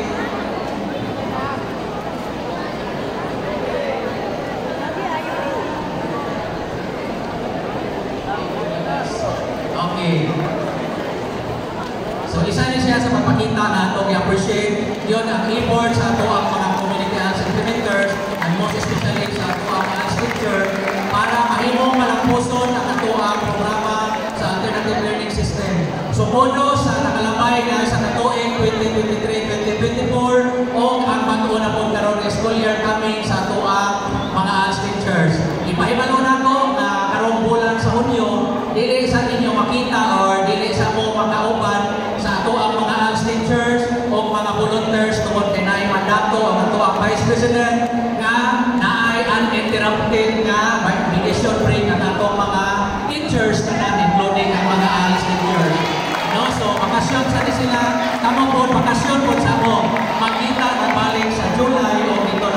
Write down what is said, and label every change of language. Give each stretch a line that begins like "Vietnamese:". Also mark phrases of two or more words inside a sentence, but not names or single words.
Cebuano: Okay. So, isa niya siya sa pagpakita na itong i-appreciate yun ang effort sa ito ang mga
English: community ALS implementers and most especially
Cebuano: sa ito ang
English: ALS teacher
Cebuano: para mahimong malampuson ang ito ang programa sa
English: alternative learning system.
Cebuano: So, puno sa nakalambay na sa katuig 2023-2024 o ang pag-una po karon ng
English: school year coming
Cebuano: sa ito ang mga
English: ALS teachers.
Cebuano: Ipahibalo na ko na karong bulan sa Hunyo, dili sa inyo makita or dili sa mo makauban sa ato ang mga
English: ALS teachers
Cebuano: o mga volunteers tungod kay naay mandato ang ato ang Vice President nga naay uninterrupted nga
English: vacation break
Cebuano: ang ato mga teachers na including ang mga
English: ALS teachers.
Cebuano: No, so bakasyon sa sila, kamo po bakasyon po sa mo. Makita na balik sa July o